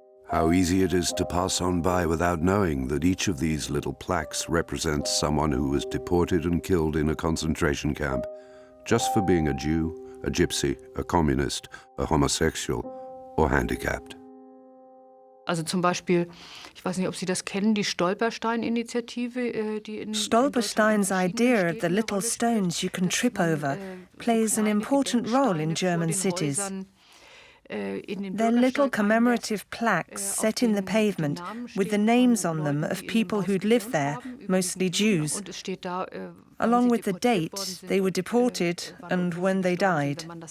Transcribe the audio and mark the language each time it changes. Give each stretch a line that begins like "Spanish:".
English: How easy it is to pass on by without knowing that each of these little plaques represents someone who was deported and killed in a concentration camp just for being a Jew, a gypsy, a communist, a homosexual, or handicapped.
German: Also zum Beispiel, ich weiß nicht, ob Sie das kennen, die Stolperstein-Initiative, die in
English: Stolperstein's idea of the little stones you can trip over plays an important role in German cities. They're little commemorative plaques set in the pavement with the names on them of people who'd lived there, mostly Jews, along with the date they were deported and when they died.